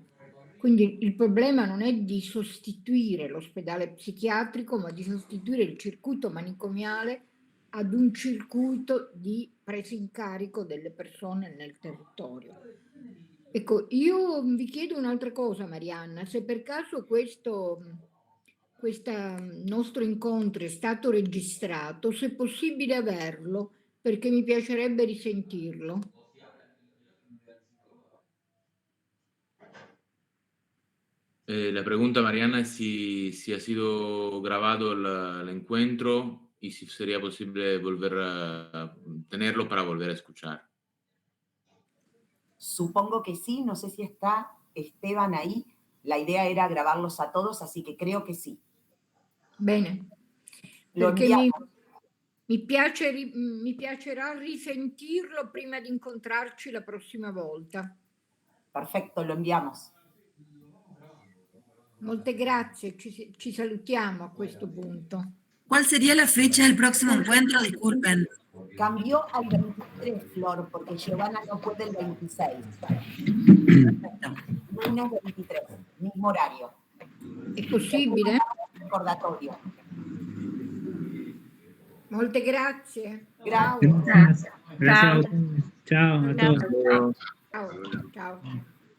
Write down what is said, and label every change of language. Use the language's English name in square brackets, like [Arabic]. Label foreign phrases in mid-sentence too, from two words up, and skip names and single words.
[Italian] Quindi il problema non è di sostituire l'ospedale psichiatrico, ma di sostituire il circuito manicomiale ad un circuito di presa in carico delle persone nel territorio. Ecco, io vi chiedo un'altra cosa, Marianna, se per caso questo nostro incontro è stato registrato, se è possibile averlo, perché mi piacerebbe risentirlo. [Spanish] La pregunta, Mariana, es si ha sido grabado el encuentro y si sería posible volver a tenerlo para volver a escuchar. Supongo que sí, no sé si está Esteban ahí. La idea era grabarlos a todos, así que creo que sí. [Italian] Bene, perché mi piacerà risentirlo prima di incontrarci la prossima volta. [Spanish] Perfecto, lo enviamos. [Italian] Molte grazie, ci salutiamo a questo punto. [Spanish] ¿Cuál sería la fecha del próximo encuentro? Disculpen. Cambió al 23, Flor, porque Giovanna no puede el 26. Lunes 23, mismo horario. [Italian] È possibile? Ricordatorio. Molte grazie. [Spanish] Gracias. Gracias a ustedes. Chao a todos. [Italian] Ciao.